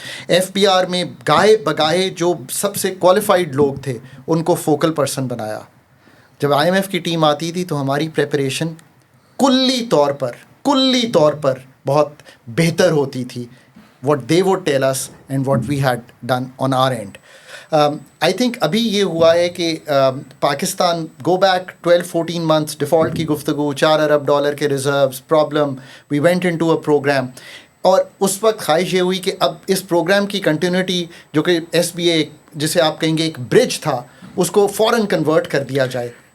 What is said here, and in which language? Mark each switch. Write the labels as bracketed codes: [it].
[ur] F B are میں گاہے بگاہے جو سب سے کوالیفائڈ لوگ تھے ان کو فوکل پرسن بنایا. جب آئی ایم ایف کی ٹیم آتی تھی تو ہماری پریپریشن کلی طور پر بہت بہتر ہوتی تھی. [en] what they would tell us and what we had done on our end. I think [ur] ابھی یہ ہوا ہے کہ Pakistan [en] go back 12-14 months [ur] default کی گفتگو، $4 ارب کے reserves problem, [en] we went into a program. [ur] اور اس وقت خواہش یہ ہوئی کہ اب اس پروگرام کی کنٹینیوٹی جو کہ ایس بی اے جسے آپ کہیں گے ایک برج تھا، اس کو فوراً کنورٹ کر دیا جائے.